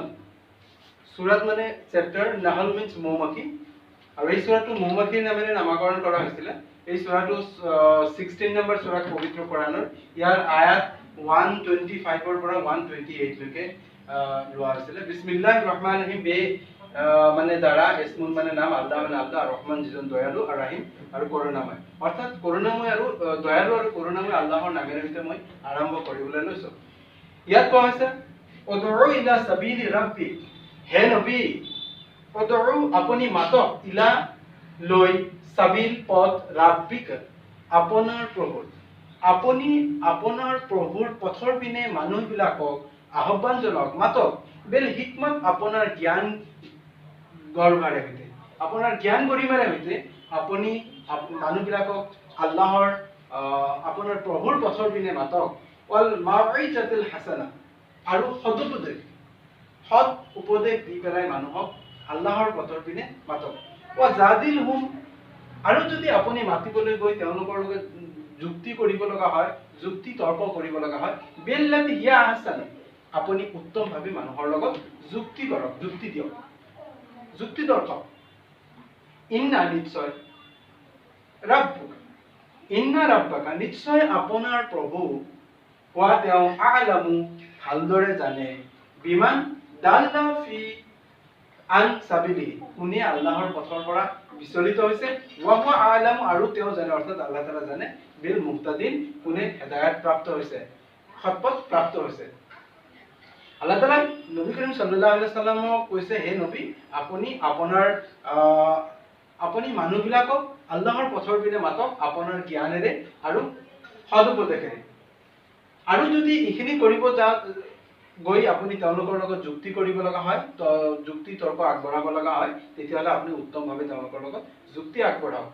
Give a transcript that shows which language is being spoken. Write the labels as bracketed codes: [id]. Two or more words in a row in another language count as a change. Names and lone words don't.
[as] সূৰাত মানে চেপ্টাৰ, নাহল মিন্স মৌমাখি, আৰু এই সূৰাটো মৌমাখিৰ নামেৰে নামকৰণ কৰা হৈছিল। এই সূৰাটো 16 নম্বৰ সূৰা পবিত্ৰ কোৰানৰ, ইয়াৰ আয়াত 125 ৰ পৰা 128 লৈকে লোৱা হৈছিল। [ar] بسم الله الرحمن الرحيم, [as] মানে দ্বাৰা, ইসমুন মানে নাম, আল্লাহ মানে আল্লাহ, ৰহমান যিজন দয়ালু, আৰু ৰহিম আৰু করুণাময়, অর্থাৎ করুণাময় আৰু দয়ালু আৰু করুণাময় আল্লাহৰ নামেৰে সৈতে মই আৰম্ভ কৰিবলৈ লৈছো। ইয়াত কোৱা হৈছে [ar] ادع إلى سبيل ربي, [as] হে নবী, উদউ আপুনি মাতক, ইলা লৈ, সাবিল পথ, ৰাব্বিক আপোনাৰ প্ৰভুৰ, আপুনি আপোনাৰ প্ৰভুৰ পথৰ পিনে মানুহবিলাকক আহ্বান জনাওক, মাতক, [ar] بالحكمة, [as] আপোনাৰ জ্ঞান গৰ্ভাৰে সৈতে, আপোনাৰ জ্ঞান গৰিমাৰে সৈতে আপুনি মানুহবিলাকক আল্লাহৰ আপোনাৰ প্ৰভুৰ পথৰ পিনে মাতক, [ar] والموعظة الحسنة, [as] আৰু সৎ উপদেশ দি পেলাই মানুহক আল্লাহৰ পথৰ পিনে মাতক, [ar] وجادلهم, [as] আৰু যদি আপুনি মাতিবলৈ গৈ তেওঁলোকৰ লগত যুক্তি কৰিব লগা হয়, যুক্তি তৰ্ক কৰিব লগা হয়, [ar] بالتي هي أحسن, [as] আপুনি উত্তমভাৱে মানুহৰ লগত যুক্তি কৰক, যুক্তি দিয়ক, যুক্তি তৰ্ক। ইন্না, নিশ্চয়, ৰাব্বুকা, [ar] إن ربك, [as] নিশ্চয় আপোনাৰ প্ৰভু, হোৱা তেওঁ, আ'লামু, ভালদৰে জানে, [ar] بمن ضل في عن سبيلي, [as] কোনে আল্লাহৰ পথৰ পৰা বিচলিত হৈছে, [ar] و هو أعلم, [as] আৰু তেওঁ জানে, অৰ্থাৎ [ar] الله تعالى [as] জানে, [ar] بالمهتدين, [as] কোনে হেদায়েত প্ৰাপ্ত হৈছে, সৎপথ প্ৰাপ্ত হৈছে। [ar] الله تعالى نبي كريم صلى الله عليه سلم [as] কৈছে, হে নবী, আপুনি মানুহবিলাকক আল্লাহৰ পথৰ পিনে মাতক, আপোনাৰ জ্ঞানেৰে আৰু সৎ উপদেশেৰে। আৰু যদি এইখিনি কৰিব গৈ আপুনি তেওঁলোকৰ লগত যুক্তি কৰিব লগা হয়, যুক্তি তৰ্ক আগবঢ়াব লগা হয়, তেতিয়াহ'লে আপুনি উত্তমভাৱে তেওঁলোকৰ লগত যুক্তি আগবঢ়াওক।